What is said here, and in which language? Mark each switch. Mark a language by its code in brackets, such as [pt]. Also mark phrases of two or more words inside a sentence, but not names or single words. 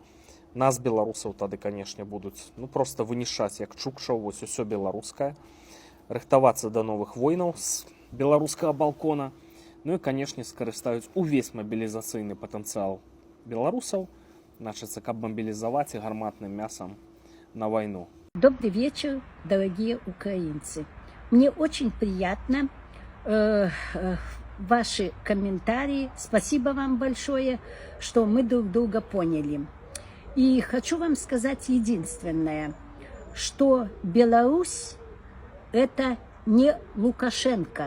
[be] Нас, беларусаў, тады, канешне, будуць проста вынішаць як чукчаў, усё беларускае. Рыхтавацца да новых войнаў з беларускага балкона. Ну і, канешне, скарыстаюць увесь мабілізацыйны патэнцыял беларусаў, значится, каб [ru] мобилизовать и [be] гарматным мясом [ru] на войну. Добрый вечер, дорогие украинцы. Мне очень приятно ваши комментарии. Спасибо вам большое, что мы друг друга поняли. И хочу вам сказать единственное, что Беларусь – это не Лукашенко.